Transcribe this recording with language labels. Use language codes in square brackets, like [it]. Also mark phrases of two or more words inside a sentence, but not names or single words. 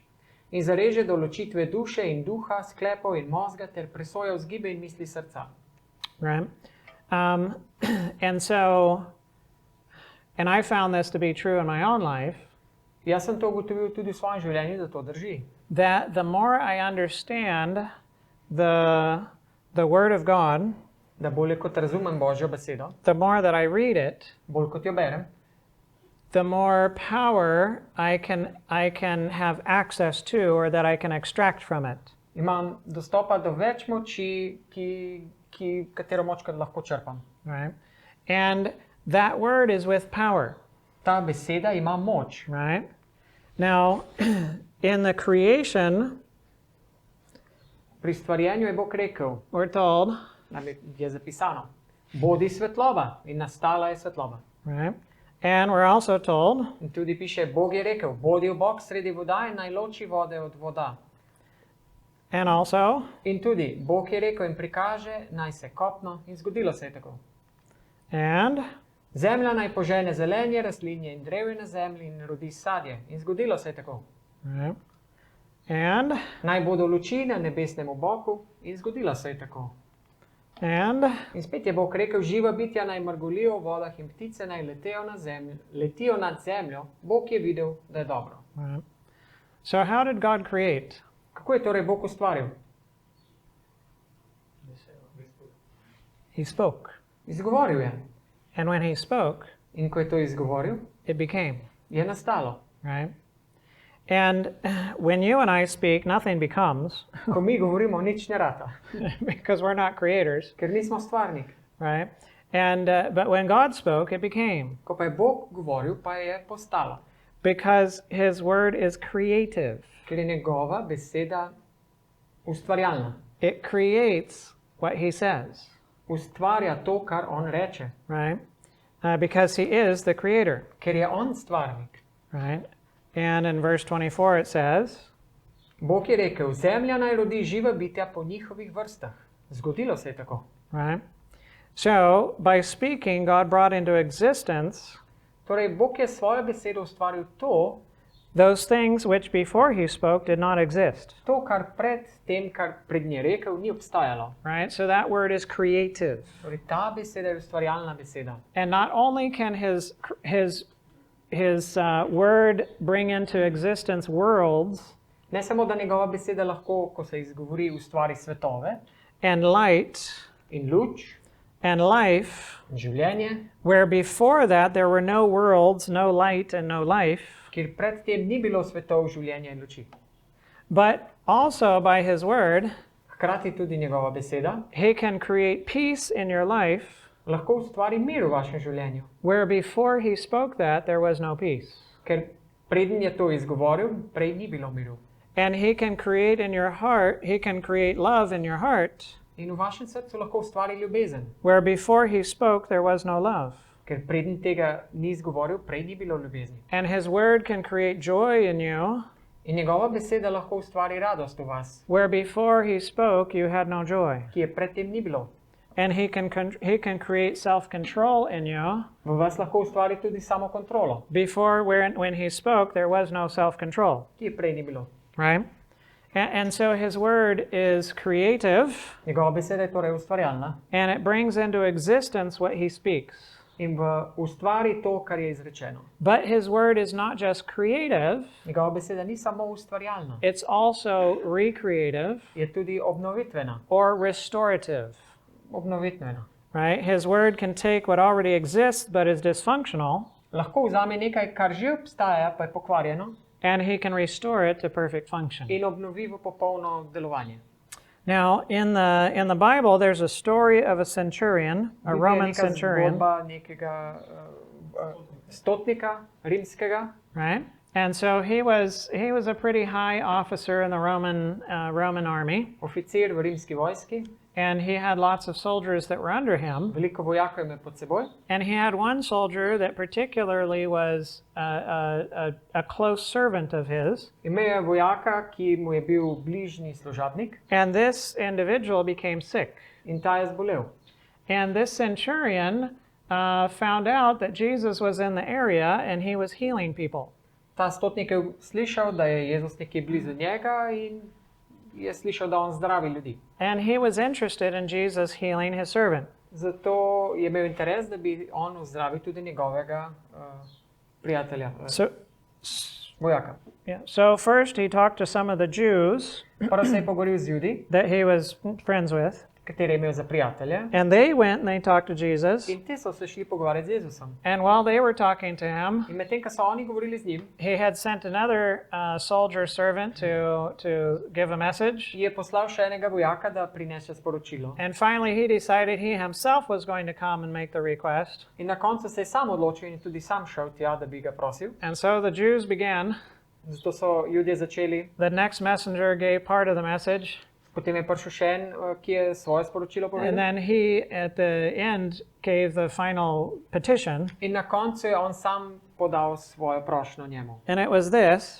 [sl] In zareže do ločitve duše in duha, sklepov in mozga, ter presoja vzgibe in misli srca. [en] right? And I found this to be true in my own life, [sl] Jaz sem to ugotovil tudi v svojem življenju, da to drži. [en] that the more I understand the Word of God, [sl] Da bolje kot razumem Božjo besedo, [en] the more that I read it, [sl] bolj kot jo berem, [en] the more power I can have access to, or that I can extract from it. [sl] imam dostopa do več moči, katero moč lahko črpam. [en] Right? And that word is with power. [sl] Ta beseda ima moč. [en] Right? Now, in the creation, [sl] Pri stvarjenju je Bog rekel, [en] we're told, [sl] je zapisano, bodi svetloba in nastala je svetloba. [en] right? And we're also told, [sl] In tudi piše, Bog je rekel, bodi Bog sredi voda in naj loči vode od voda. [en] and also, [sl] In tudi, Bog je rekel in prikaže, naj se kopno, in zgodilo se je tako. [en] and, [sl] Zemlja naj požene zelenje, rastlinje in drevje na zemlji in rodi sadje, in zgodilo se je tako. [en] right? And, [sl] Naj bodo luči na nebesnem oboku, in zgodilo se je tako. [en] and, [sl] In spet je Bog rekel, živa bitja naj mrgolijo v vodah in ptice naj letijo nad zemljo. Bog je videl, da je dobro. [en] right? So how did God create? [sl] Kako je torej Bog ustvaril? [en] He spoke. [sl] Izgovoril je. [en] And when he spoke, [sl] In ko je to izgovoril, [en] it became, [sl] je nastalo. [en] right? And when you and I speak, nothing becomes [sl] Ko mi govorimo, nič ne rata, [en] because we're not creators, [sl] ker nismo stvarnik. [en] right? And but when God spoke, it became, [sl] Ko pa je Bog govoril, pa je postalo. [en] because his word is creative. [sl] Ker je njegova beseda ustvarjalna. [en] It creates what he says, [sl] Ustvarja to, kar on reče. [en] right? Because he is the creator, [sl] Ker je on stvarnik. [en] right? And in verse 24 it says, [sl] Bog je rekel, zemlja naj rodi živa bitja po njihovih vrstah. Zgodilo se je tako. [en] right? So, by speaking, God brought into existence [sl] Torej, Bog je svojo besedo ustvaril to, [en] those things which before he spoke did not exist, [sl] kar pred tem, kar pred nje rekel, ni obstajalo. [en] right? So that word is creative. [sl] Torej, ta beseda je ustvarjalna beseda. [en] And not only can his word bring into existence worlds [sl] Ne samo, da njegova beseda lahko, ko se izgovori, ustvari svetove [en] and light [sl] in luč [en] and life, [sl] in življenje, [en] where before that there were no worlds, no light, and no life, [sl] kjer pred tem ni bilo svetov, življenja in luči. [en] but also by his word, [sl] Hkrati tudi njegova beseda [en] he can create peace in your life, [sl] lahko ustvari mir v vašem življenju. [en] where before he spoke that there was no peace. [sl] Ker preden je to izgovoril, prej ni bilo miru. [en] And he can create in your heart, he can create love in your heart, [sl] In v vašem srcu lahko ustvari ljubezen. [en] where before he spoke there was no love. [sl] Ker preden tega ni izgovoril, prej ni bilo ljubezni. [en] And his word can create joy in you, [sl] In njegova beseda lahko ustvari radost v vas, [en] where before he spoke you had no joy. [sl] ki je predtem ni bilo. [en] And he can create self-control in you. [sl] V vas lahko ustvari tudi samokontrolo, [en] Before, when he spoke, there was no self-control, [sl] ki je prej ni bilo. [en] right? And so his word is creative, [sl] Njegova beseda je torej ustvarjalna [en] and it brings into existence what he speaks. [sl] in ustvari to, kar je izrečeno. [en] But his word is not just creative, [sl] Njegova beseda ni samo ustvarjalna, [en] it's also recreative [sl] je tudi obnovitvena. [en] or restorative, [sl] Obnovitvena. [en] right? His word can take what already exists but is dysfunctional, [sl] Lahko vzame nekaj, kar že obstaja, pa je pokvarjeno, [en] and he can restore it to perfect function. [sl] in obnovi v popolno delovanje. [en] Now, in the Bible, there's a story of a centurion, a Roman centurion, [sl] Zgodba nekega stotnika rimskega. [en] right? And so he was a pretty high officer in the Roman army, [sl] Oficir v rimski vojski, [en] and he had lots of soldiers that were under him. [sl] veliko vojakov ima pod seboj. [en] And he had one soldier that particularly was a close servant of his. [sl] Imel je vojaka, ki mu je bil bližnji služabnik, [en] And this individual became sick. [sl] in ta je zbolel. [en] And this centurion found out that Jesus was in the area and he was healing people. [sl] Ta stotnik je slišal, da je Jezus nekje blizu njega in je slišal, da on zdravi ljudi. [en] And he was interested in Jesus healing his servant. [sl] Zato je imel interes, da bi on zdravil tudi njegovega prijatelja, vojaka. [en] So first he talked to some of the Jews [sl] Prvo se je pogovoril z Judi, [en] that he was friends with. [sl] katere je imel za prijatelje, [en] And they went and they talked to Jesus. [sl] in te so se šli pogovarjati z Jezusom. [en] And while they were talking to him, [sl] In medtem, ko so oni govorili z njim, [en] he had sent another soldier servant to give a message. [sl] je poslal še enega vojaka, da prinese sporočilo. [en] And finally he decided he himself was going to come and make the request. [sl] In na koncu se je sam odločil in tudi sam šel tja, da bi ga prosil. [en] And so the Jews began. [sl] Zato so Judje začeli. [en] The next messenger gave part of the message. [sl] Potem je prišel še en, ki je svoje sporočilo [en] And [sl] povedal. [en] then he, at the end, gave the final petition. [sl] In na koncu je on sam podal svojo prošnjo njemu. [en] And it was this: